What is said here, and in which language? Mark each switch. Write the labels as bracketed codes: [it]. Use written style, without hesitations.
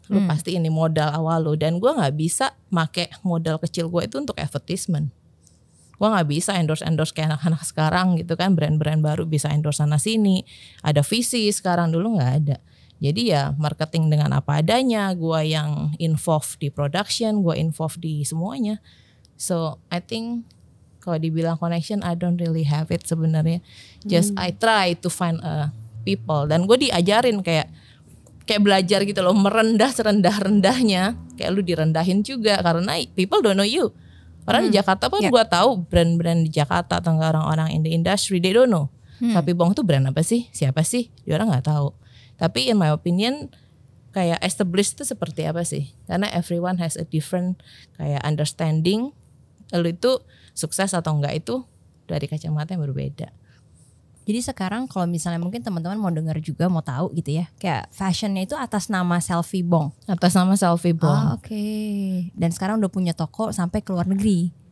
[id] Lu pasti ini modal awal lu, dan gue nggak bisa make modal kecil gue itu untuk advertisement. Gue nggak bisa endorse kayak anak-anak sekarang gitu kan, brand-brand baru bisa endorse sana sini. Ada visi sekarang, dulu nggak ada. Jadi ya marketing dengan apa adanya. Gue yang involved di production, gue involved di semuanya. [en] So I think [id] kalau dibilang [en] connection, I don't really have it [id] sebenarnya. [en] Just I try to find people, [id] dan gue diajarin kayak belajar gitu loh, merendah serendah-rendahnya, kayak lu direndahin juga karena [en] people don't know you. [id] Orang di Jakarta pun gue tahu brand-brand di Jakarta atau orang-orang [en] in the industry, they don't know. [id] Sapi Bong tuh brand apa sih? Siapa sih? Dia orang nggak tahu. Tapi [en] in my opinion [id] kayak established itu seperti apa sih? Karena [en] everyone has a different kayak understanding. [id] Lu itu sukses atau enggak itu dari kacamata yang berbeda. Jadi sekarang kalau misalnya mungkin teman-teman mau dengar juga, mau tahu gitu ya, kayak fashionnya itu atas nama Selfie Bong. Atas nama Selfie Bong. Oke. Dan sekarang udah punya toko sampai ke luar negeri.